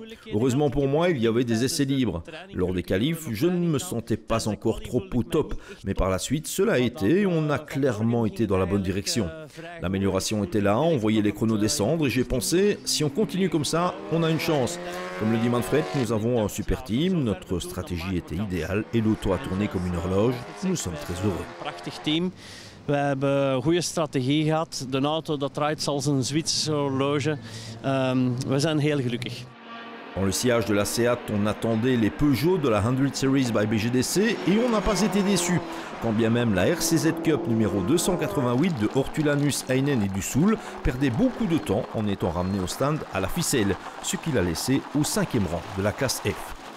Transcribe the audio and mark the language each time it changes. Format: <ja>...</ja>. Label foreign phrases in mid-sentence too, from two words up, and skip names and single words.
<fr>Heureusement pour moi, il y avait des essais libres. Lors des qualifs, je ne me sentais pas encore trop au top, mais par la suite, cela a été et on a clairement été dans la bonne direction. L'amélioration était là, on voyait les chronos descendre et j'ai pensé, si on continue comme ça, on a une chance. Comme le dit Manfred, nous avons un super team, notre stratégie était idéale et l'auto a tourné comme une horloge. Nous sommes très heureux.</fr> <nl>We hebben een goede strategie gehad. De auto dat draait zoals een Zwitserse horloge. We zijn heel gelukkig.</nl> <fr>Dans le sillage de la Seat, on attendait les Peugeot de la 100 Series by BGDC et on n'a pas été déçus. Quand bien même la RCZ Cup numéro 288 de Hortulanus Heinen et du Soul perdait beaucoup de temps en étant ramené au stand à la ficelle, ce qui l'a laissé au 5e rang de la classe F.</fr>